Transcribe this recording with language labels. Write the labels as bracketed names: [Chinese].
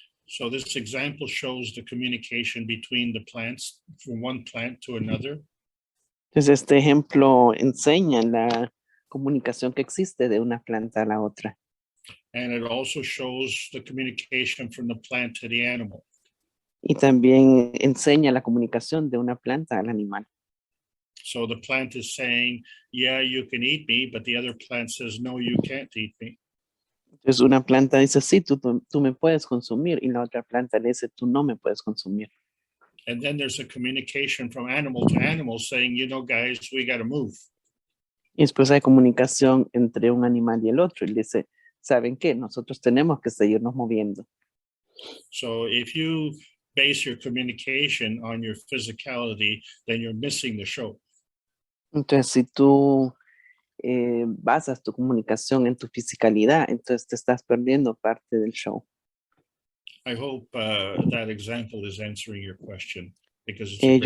[English] So this example shows the communication between the plants from one plant to another. [Spanish] Entonces este ejemplo enseña la comunicación que existe de una planta a la otra. [English] And it also shows the communication from the plant to the animal. [Spanish] Y también enseña la comunicación de una planta al animal. [English] So the plant is saying, yeah, you can eat me, but the other plant says, no, you can't eat me. [Spanish] Entonces una planta dice, sí, tú me puedes consumir, y la otra planta le dice, tú no me puedes consumir. [English] And then there's a communication from animal to animal saying, you know, guys, we got to move. [Spanish] Y después hay comunicación entre un animal y el otro, y le dice, ¿saben qué? Nosotros tenemos que seguirnos moviendo. [English] So if you base your communication on your physicality, then you're missing the show. [Spanish] Entonces, si tú basas tu comunicación en tu fisicalidad, entonces te estás perdiendo parte del show. [English] I hope that example is answering your question, because it's a great